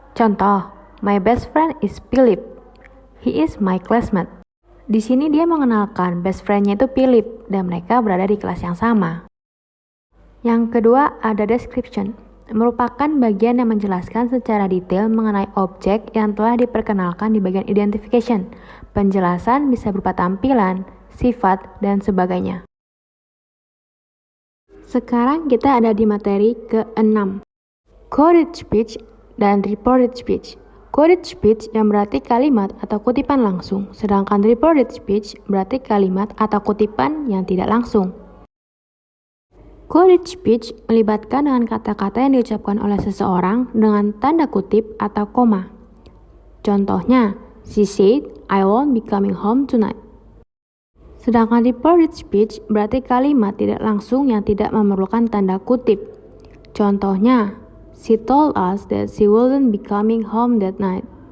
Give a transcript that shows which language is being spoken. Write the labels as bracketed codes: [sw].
[en] Contoh, my best friend is Philip. He is my classmate. [id] Di sini dia mengenalkan best friend-nya itu Philip dan mereka berada di kelas yang sama. Yang kedua ada description, merupakan bagian yang menjelaskan secara detail mengenai objek yang telah diperkenalkan di bagian identification. Penjelasan bisa berupa tampilan, sifat, dan sebagainya. Sekarang kita ada di materi ke-6, quoted speech dan reported speech. Quoted speech yang berarti kalimat atau kutipan langsung, sedangkan reported speech berarti kalimat atau kutipan yang tidak langsung. Quoted speech melibatkan dengan kata-kata yang diucapkan oleh seseorang dengan tanda kutip atau koma. Contohnya, [en] she said, I won't be coming home tonight. [id] Sedangkan reported speech berarti kalimat tidak langsung yang tidak memerlukan tanda kutip. Contohnya, [en] she told us that she wouldn't be coming home that night.